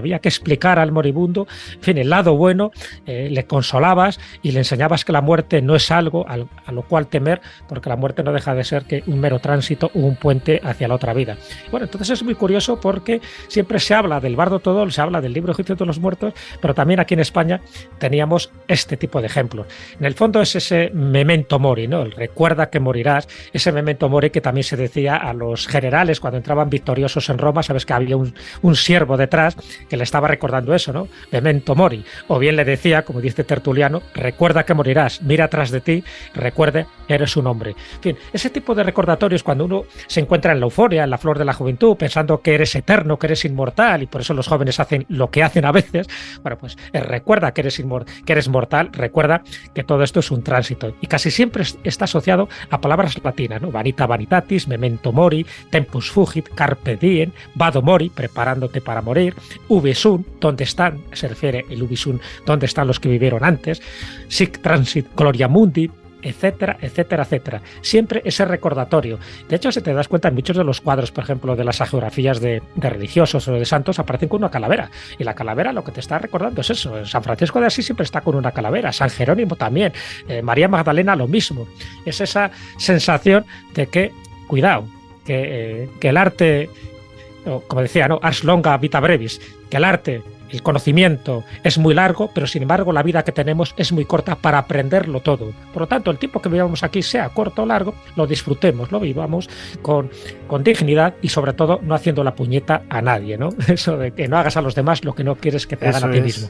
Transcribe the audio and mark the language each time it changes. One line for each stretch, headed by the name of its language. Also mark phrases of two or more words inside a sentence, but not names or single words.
Spanish: Había que explicar al moribundo, en fin, el lado bueno, le consolabas y le enseñabas que la muerte no es algo a lo cual temer, porque la muerte no deja de ser que un mero tránsito o un puente hacia la otra vida. Bueno, entonces es muy curioso porque siempre se habla del Bardo Todol, se habla del libro egipcio de los muertos, pero también aquí en España teníamos este tipo de ejemplos. En el fondo es ese
Latin: memento mori,
Spanish: ¿no? El recuerda que morirás, ese
Latin: memento mori
Spanish: que también se decía a los generales cuando entraban victoriosos en Roma. Sabes que había un siervo detrás que le estaba recordando eso, ¿no?
Latin: Memento mori.
Spanish: O bien le decía, como dice Tertuliano, recuerda que morirás, mira atrás de ti, recuerde, eres un hombre. En fin, ese tipo de recordatorios cuando uno se encuentra en la euforia, en la flor de la juventud, pensando que eres eterno, que eres inmortal, y por eso los jóvenes hacen lo que hacen a veces. Bueno, pues recuerda que eres mortal, recuerda que todo esto es un tránsito. Y casi siempre está asociado a palabras latinas, ¿no?
Latin: Vanita vanitatis, memento mori, tempus fugit, carpe diem, vado mori,
Spanish: preparándote para morir,
Latin: ubi sunt,
Spanish: ¿dónde están? Se refiere el
Latin: ubi sunt,
Spanish: ¿dónde están los que vivieron antes?
Latin: Sic transit gloria mundi,
Spanish: etcétera, etcétera, etcétera. Siempre ese recordatorio. De hecho, si te das cuenta, en muchos de los cuadros, por ejemplo, de las hagiografías de religiosos o de santos, aparecen con una calavera. Y la calavera lo que te está recordando es eso. San Francisco de Asís siempre está con una calavera. San Jerónimo también. María Magdalena lo mismo. Es esa sensación de que, cuidado, que el arte, como decía, ¿no?
Latin: Ars longa vita brevis,
Spanish: que el arte, el conocimiento es muy largo, pero sin embargo la vida que tenemos es muy corta para aprenderlo todo. Por lo tanto, el tiempo que vivamos aquí, sea corto o largo, lo disfrutemos, lo vivamos con dignidad y sobre todo no haciendo la puñeta a nadie, ¿no? Eso de que no hagas a los demás lo que no quieres que te hagan a ti mismo.